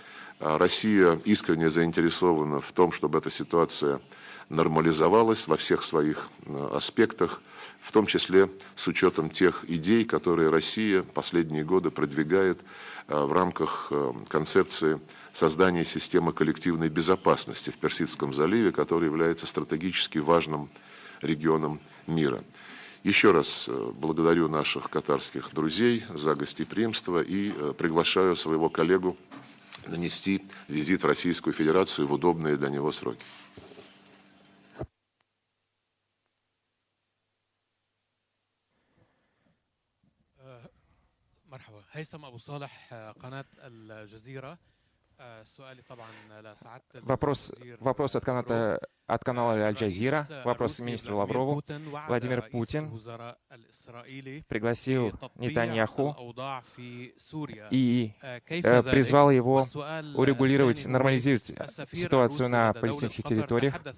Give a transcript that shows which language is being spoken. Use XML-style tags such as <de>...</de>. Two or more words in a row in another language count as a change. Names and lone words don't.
<ru>Россия искренне заинтересована в том, чтобы эта ситуация нормализовалась во всех своих аспектах, в том числе с учетом тех идей, которые Россия последние годы продвигает в рамках концепции создания системы коллективной безопасности в Персидском заливе, который является стратегически важным регионом мира. Еще раз благодарю наших катарских друзей за гостеприимство и приглашаю своего коллегу нанести визит в Российскую Федерацию в удобные для него сроки.</ru> <ar>مرحبا هيثم أبو صالح قناة الجزيرة. سؤالي طبعا لسعادة</ar> <ru>Вопрос от канала Аль-Джазира. Вопрос министру Лаврову. Владимир Путин пригласил Нетаньяху и призвал его урегулировать, нормализировать ситуацию на палестинских территориях.</ru>